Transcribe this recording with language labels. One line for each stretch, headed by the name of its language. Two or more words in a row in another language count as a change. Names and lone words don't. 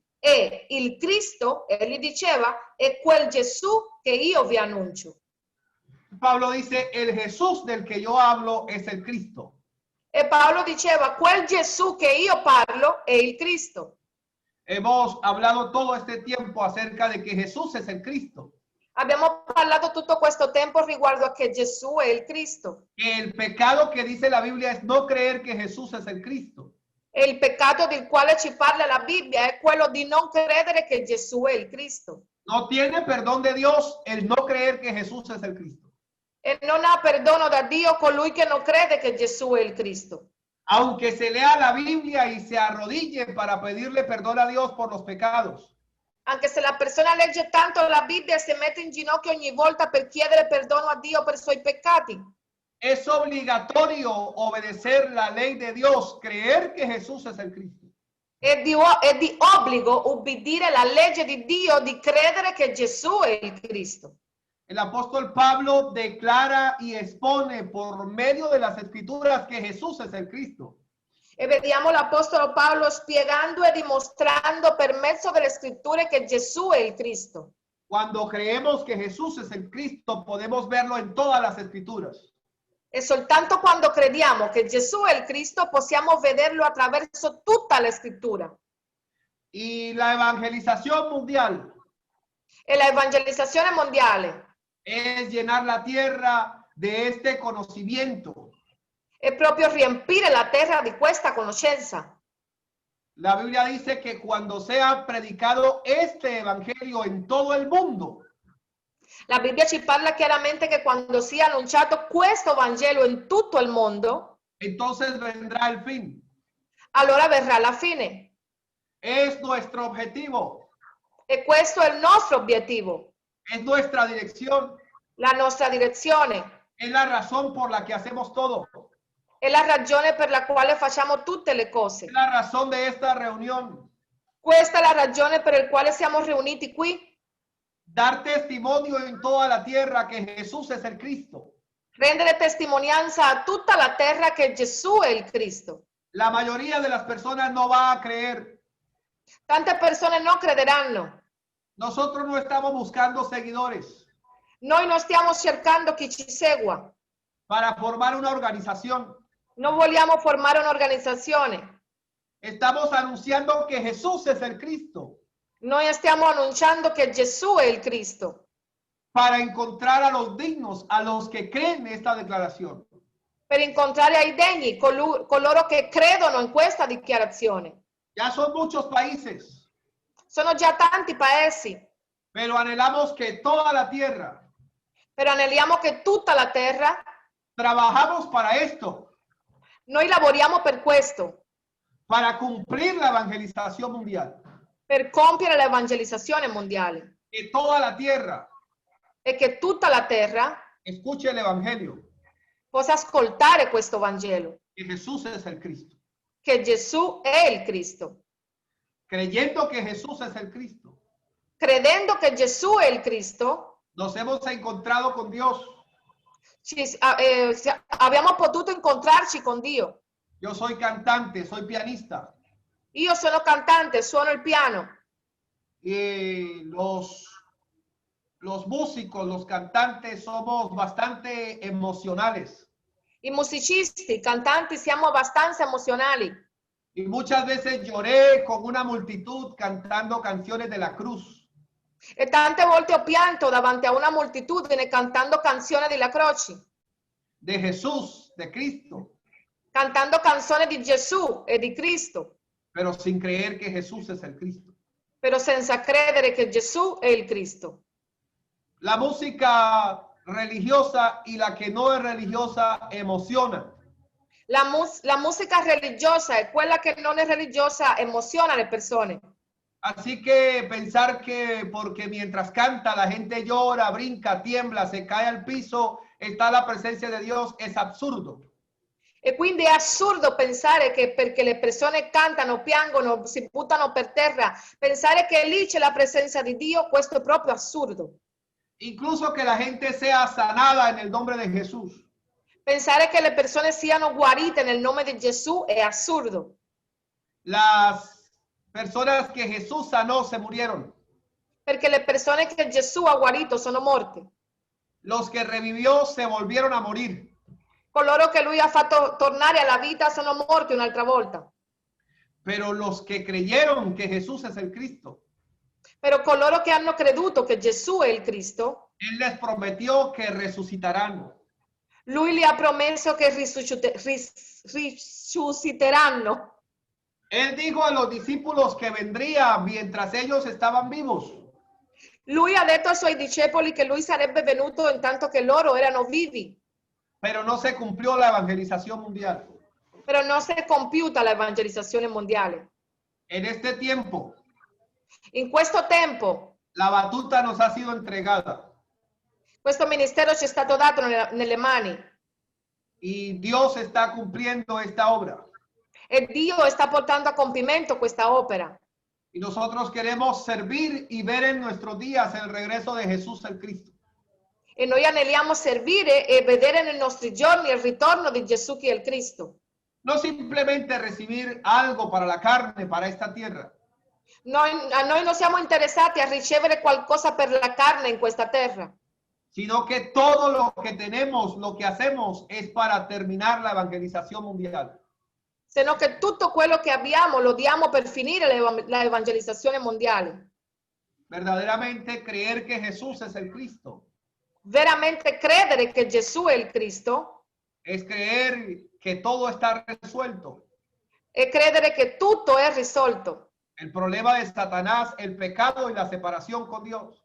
Italian: E il Cristo, egli diceva, è quel Gesù che io vi annuncio.
Spanish: Pablo dice, el Jesús del que yo hablo es el Cristo.
Italian: E Paolo diceva, quel Gesù che io parlo è il Cristo.
Spanish: Hemos hablado todo este tiempo acerca de que Jesús es el Cristo.
Italian: Abbiamo parlato tutto questo tempo riguardo a che Gesù è il Cristo.
Spanish: El pecado que dice la Biblia es no creer que Jesús es el Cristo.
Italian: E il peccato del quale ci parla la Bibbia è quello di non credere che Gesù è il Cristo.
Spanish: No tiene perdón de Dios el no creer que Jesús es el Cristo.
Italian: E non ha perdono da Dio colui che non crede che Gesù è il Cristo.
Spanish: Aunque se lea la Biblia y se arrodille para pedirle perdón a Dios por los pecados.
Italian: Anche se la persona legge tanto la Bibbia e si mette in ginocchio ogni volta per chiedere perdono a Dio per i suoi peccati.
Spanish: Es obligatorio obedecer la ley de Dios, creer que Jesús es el Cristo.
Italian: È di obbligo ubbidire la legge di Dio di credere che Gesù è il Cristo.
Spanish: El apóstol Pablo declara y expone por medio de las escrituras que Jesús es el Cristo.
Italian: E vediamo l'Apostolo Paolo spiegando e dimostrando per mezzo delle scritture che Gesù è il Cristo.
Spanish: Cuando creemos que Jesús es el Cristo, podemos verlo en todas las escrituras.
Italian: E soltanto quando crediamo che Gesù è il Cristo possiamo vederlo attraverso tutta la scrittura.
Spanish: Y la evangelización mundial
Italian: E la evangelizzazione mondiale
Spanish: es llenar la tierra de este conocimiento.
Italian: è proprio riempire la terra di questa conoscenza.
Spanish: La Biblia dice que cuando sea predicado este evangelio en todo el mundo,
Italian: La Bibbia ci parla chiaramente che quando sia annunciato questo Vangelo in tutto il mondo,
Spanish: entonces vendrá el fin.
Italian: allora verrà la fine.
Spanish: Es nuestro objetivo,
Italian: E questo è il nostro obiettivo,
Spanish: es nuestra dirección,
Italian: la nostra direzione,
Spanish: es la razón por la que hacemos todo,
Italian: è la ragione per la quale facciamo tutte le cose.
Spanish: es la razón de esta reunión.
Italian: Questa è la ragione per la quale siamo riuniti qui.
Spanish: Dar testimonio en toda la tierra que Jesús es el Cristo.
Italian: Rendere testimonianza a tutta la terra che Gesù è il Cristo.
Spanish: La mayoría de las personas no va a creer.
Italian: Tante persone non crederanno.
Spanish: Nosotros no estamos buscando seguidores
Italian: Noi non stiamo cercando chi ci segua.
Spanish: para formar una organización.
Italian: Non vogliamo formare un'organizzazione.
Spanish: Estamos anunciando que Jesús es el Cristo
Italian: Noi stiamo annunciando che Gesù è il Cristo
Spanish: para encontrar a los dignos, a los que creen esta declaración.
Italian: per incontrare ai degni, coloro che credono in questa dichiarazione.
Spanish: Ya son muchos países,
Italian: Sono già tanti paesi,
Spanish: pero anhelamos que toda la tierra
Italian: però aneliamo che tutta la terra,
Spanish: trabajamos para esto,
Italian: noi lavoriamo per questo,
Spanish: para cumplir la evangelización mundial.
Italian: per compiere l'evangelizzazione mondiale
Spanish: Que toda la tierra
Italian: e che tutta la terra
Spanish: escuche el evangelio,
Italian: possa ascoltare questo Vangelo,
Spanish: que Jesús es el Cristo.
Italian: che Gesù è il Cristo.
Spanish: Creyendo que Jesús es el Cristo,
Italian: Credendo che Gesù è il Cristo,
Spanish: nos hemos encontrado con Dios.
Italian: abbiamo potuto incontrarci con Dio.
Spanish: Yo soy cantante, soy pianista.
Italian: Io sono cantante, suono il piano.
Spanish: Y los músicos, los cantantes somos bastante emocionales.
Italian: I musicisti, i cantanti siamo abbastanza emozionali.
Spanish: Y muchas veces lloré con una multitud cantando canciones de la cruz.
Italian: E tante volte ho pianto davanti a una moltitudine cantando canzoni della croce,
Spanish: De Jesús, de Cristo,
Italian: cantando canzoni di Gesù e di Cristo,
Spanish: pero sin creer que Jesús es el Cristo.
Italian: però senza credere che Gesù è il Cristo.
Spanish: La música religiosa y la que no es religiosa emociona.
Italian: La musica religiosa e quella che non è religiosa emoziona le persone.
Spanish: Así que pensar que porque mientras canta la gente llora, brinca, tiembla, se cae al piso, está la presencia de Dios, es absurdo.
Italian: E quindi è assurdo pensare che perché le persone cantano, piangono, si buttano per terra, pensare che lì c'è la presenza di Dio, questo è proprio assurdo.
Spanish: Incluso que la gente sea sanada en el nombre de Jesús.
Italian: Pensare che le persone siano guarite nel nome di Gesù è assurdo.
Spanish: Las personas que Jesús sanó se murieron.
Italian: Perché le persone che Gesù ha guarito sono morte.
Spanish: Los que revivió se volvieron a morir.
Italian: Coloro che lui ha fatto tornare alla vita sono morti un'altra volta.
Spanish: Pero los que creyeron que Jesús es el Cristo,
Italian: Però coloro che hanno creduto che Gesù è il Cristo,
Spanish: Él les prometió que resucitarán.
Italian: lui gli ha promesso che risusciteranno.
Spanish: Él dijo a los discípulos que vendría mientras ellos estaban vivos.
Italian: Lui ha detto ai suoi discepoli che lui sarebbe venuto intanto che loro erano vivi.
Spanish: Pero no se cumplió la evangelización mundial.
Italian: Però non si è compiuta l'evangelizzazione mondiale.
Spanish: En este tiempo,
Italian: In questo tempo,
Spanish: la batuta nos ha sido entregada
Italian: questo ministero ci è stato dato nelle mani
Spanish: y Dios está cumpliendo esta obra.
Italian: e Dio sta portando a compimento questa opera.
Spanish: Y nosotros queremos servir y ver en nuestros días el regreso de Jesús el Cristo.
Italian: E noi aneliamo servire e vedere nei nostri giorni il ritorno di Gesù che è il Cristo.
Spanish: No simplemente recibir algo para la carne, para esta tierra,
Italian: A noi non siamo interessati a ricevere qualcosa per la carne in questa terra,
Spanish: sino que todo lo que tenemos, lo que hacemos es para terminar la evangelización mundial.
Italian: sino che tutto quello che abbiamo lo diamo per finire la evangelizzazione mondiale.
Spanish: Verdaderamente creer que Jesús es el Cristo
Italian: Veramente credere che Gesù è il Cristo
Spanish: es creer que todo está resuelto.
Italian: e credere che tutto è risolto.
Spanish: El problema de Satanás, el pecado y la separación con Dios.